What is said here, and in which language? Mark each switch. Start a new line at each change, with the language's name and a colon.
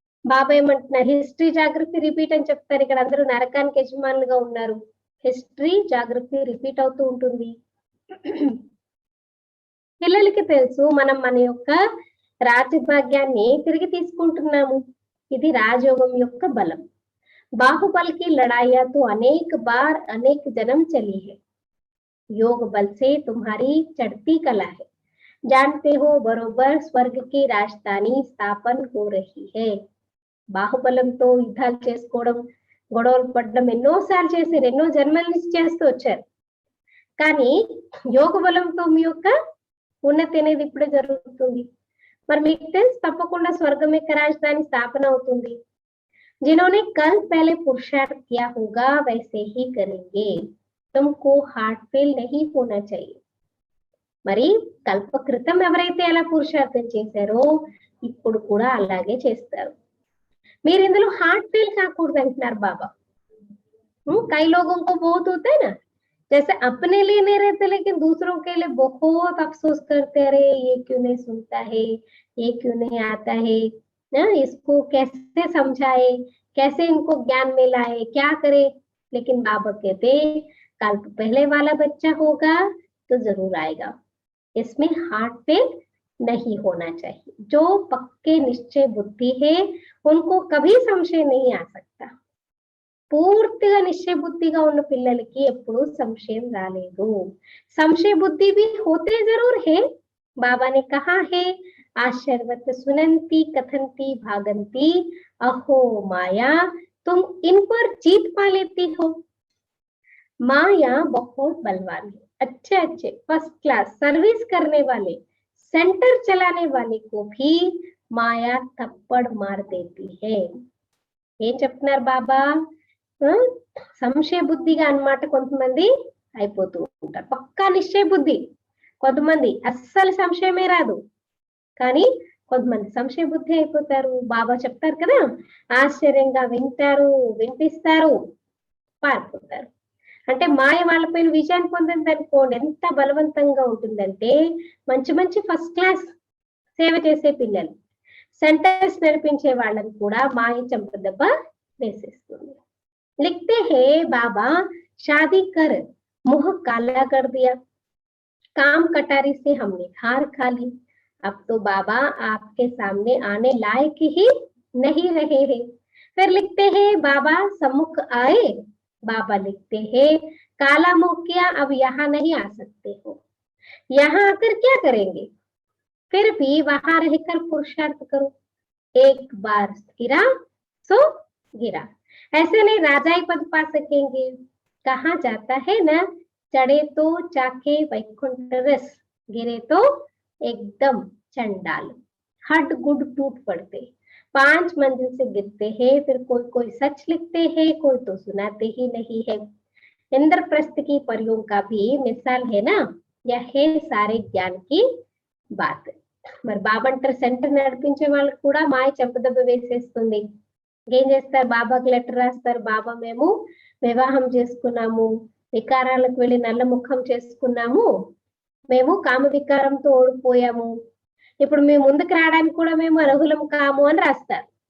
Telugu: బాబా ఏమంటున్నారు, history geography repeat అని చెప్తారు. ఇక్కడ అందరూ నరకానికి యజమానులుగా ఉన్నారు. హిస్టరీ జాగ్రఫీ రిపీట్ అవుతూ ఉంటుంది. పిల్లలకి తెలుసు మనం మన యొక్క రాజభాగ్యాన్ని తిరిగి తీసుకుంటున్నాము. ఇది రాజయోగం యొక్క బలం.
Hindi: बाहुबल की लड़ाइयां तो अनेक बार अनेक जन्म चली है. योग बल से तुम्हारी चढ़ती कला है. जानते हो बरोबर स्वर्ग की राजधानी स्थापन हो रही है.
Telugu: బాహుబలంతో యుద్ధాలు చేసుకోవడం, గొడవలు పడడం ఎన్నోసార్లు చేశారు, ఎన్నో జన్మల నుంచి చేస్తూ వచ్చారు. కానీ యోగ బలంతో మీ యొక్క ఉన్నతి అనేది ఇప్పుడే జరుగుతుంది. మరి మీకు తెలుసు తప్పకుండా స్వర్గం యొక్క రాజధాని స్థాపన అవుతుంది.
Hindi: जिन्होंने कल पहले पुरुषार्थ किया होगा वैसे ही करेंगे. तुमको हार्ट फेल नहीं होना चाहिए.
Telugu: మరి కల్ప క్రితం ఎవరైతే అలా పురుషార్థం చేశారో ఇప్పుడు కూడా అలాగే చేస్తారు. మీరు ఇందులో హార్ట్ ఫెయిల్ కాకూడదు అంటున్నారు బాబా.
Hindi: कई लोगों को बहुत होता है ना, जैसे अपने लिए नहीं रहते लेकिन दूसरों के लिए बहुत अफसोस करते, अरे ये क्यों नहीं सुनता है, ये क्यों नहीं आता है, इसको कैसे समझाए, कैसे इनको ज्ञान में लाए, क्या करे. लेकिन बाबा कहते कल पहले वाला बच्चा होगा तो जरूर आएगा. इसमें हार्ट फेल नहीं होना चाहिए. जो पक्के निश्चय बुद्धि है उनको कभी संशय नहीं आ सकता.
Telugu: పూర్తిగా నిశ్చయ బుద్ధిగా ఉన్న పిల్లలకి ఎప్పుడు సంశయం రాలేదు.
Hindi: సంశయ బుద్ధి भी होते जरूर है. बाबा ने कहा है आशर्वत सुनंती कथंती भागंती अहो माया तुम इन पर जीत पा लेती हो. माया बहुत बलवान है. अच्छे अच्छे फर्स्ट क्लास सर्विस करने वाले, सेंटर चलाने वाले को भी माया थप्पड़ मार देती है.
Telugu: ఏం చెప్తున్నారు బాబా, సంశయ బుద్ధిగా అన్నమాట కొంతమంది అయిపోతూ ఉంటారు. పక్కా నిశ్చయ బుద్ధి కొంతమంది, అస్సలు సంశయమే రాదు. కానీ కొంతమంది సంశయ బుద్ధి అయిపోతారు. బాబా చెప్తారు కదా, ఆశ్చర్యంగా వింటారు, వినిపిస్తారు, పారిపోతారు. అంటే మాయ వాళ్ళపైన విజయాన్ని పొందింది అనుకోండి, ఎంత బలవంతంగా ఉంటుందంటే మంచి మంచి ఫస్ట్ క్లాస్ సేవ చేసే పిల్లలు, సెంటర్స్ నడిపించే వాళ్ళని కూడా మాయ చంపదెబ్బ వేసేస్తుంది.
Hindi: लिखते हैं बाबा शादी कर मुंह काला कर दिया, काम कटारी से हमने हार खा ली, अब तो बाबा आपके सामने आने लायक ही नहीं रहे हैं. फिर लिखते हैं बाबा सम्मुख आए. बाबा लिखते हैं काला मुंह किया, अब यहाँ नहीं आ सकते हो. यहाँ आकर क्या करेंगे, फिर भी वहां रहकर पुरुषार्थ करो. एक बार गिरा सो गिरा, ऐसे नहीं राजाई पद पा सकेंगे. कहा जाता है ना, चढ़े तो चाके वैकुंठ रस, गिरे तो एकदम चंडाल. हड गुड टूट पड़ते, 5 मंजिल से गिरते हैं, फिर कोई कोई सच लिखते हैं, कोई तो सुनाते ही नहीं है. इंद्रप्रस्थ की परियों का भी मिसाल है ना, यह है सारे ज्ञान की बात.
Telugu: మరి బాబంటర్ సెంటర్ నడిపించే వాళ్ళకి కూడా మాయ చెంపదెబ్బ వేసేస్తుంది. ఏం చేస్తారు, బాబాకి లెటర్ రాస్తారు, బాబా మేము వివాహం చేసుకున్నాము, వికారాలకు వెళ్ళి నల్ల ముఖం చేసుకున్నాము, మేము కామ వికారంతో ఓడిపోయాము, ఇప్పుడు మేము ముందుకు రావడానికి కూడా మేము అర్హులం కాము అని రాస్తారు.